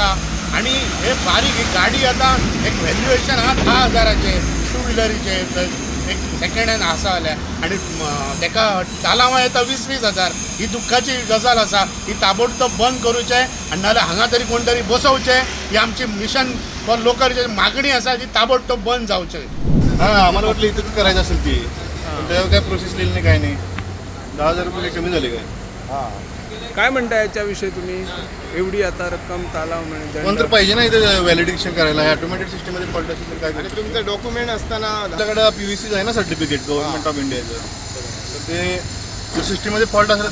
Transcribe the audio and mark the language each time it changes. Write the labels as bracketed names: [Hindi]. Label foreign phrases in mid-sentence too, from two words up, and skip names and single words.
[Konkani] आनी हे बारीक ही गाडी आतां एक व्हॅल्युएशन आहा 10,000चे [English] two wheelerीचे, [Konkani] एक [English] second hand [Konkani] आसा जाल्यार आनी ताका चालावं येता 20-20 हजार। ही दुख्खाची गजाल आसा, ही ताबडतोब बंद करूचें आनी नाल्यार हांगा तरी कोण तरी बसोवचें। ही आमची [English] mission for local [Konkani] जी मागणी आसा ती ताबडतोब बंद जावचें। [Marathi] हां, आम्हाला वाटलं इथंच करायचं असेल ती, पण त्यावर काय प्रोसेस लिहिली नाही, काय नाही। 10,000 रुपये कमी झाले काय? हां, काय म्हणता याच्याविषयी तुम्ही? एवढी आता रक्कम तालाव म्हणजे कोण तर पाहिजे ना इथं व्हॅलिडेशन करायला। [English] automatic systemमध्ये [Marathi] फॉल्ट असेल तर काय आणि करायचं? तुमचं डॉक्युमेंट असताना आपल्याकडं PUC आहे ना [English] certificate Government of Indiaचं, [Marathi] तर ते सिस्टममध्ये फॉल्ट असलं तर